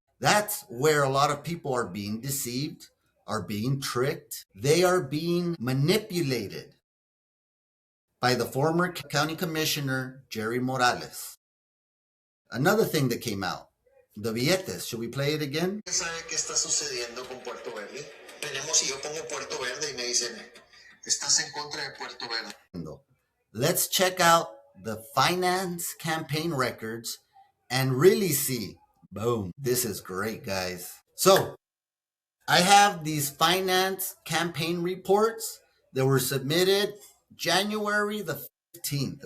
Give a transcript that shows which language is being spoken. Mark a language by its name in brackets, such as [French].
[English] That's where a lot of people are being deceived, are being tricked. They are being manipulated by the former county commissioner, Jerry Morales. Another thing that came out, the billetes. Should we play it again? [Spanish] ¿Sabe qué está sucediendo con Puerto Verde? Si yo pongo Puerto Verde y me dicen, estás en contra de Puerto Verde. [English] Let's check out the finance campaign records and really see. Boom. This is great, guys. So I have these finance campaign reports that were submitted January the 15th.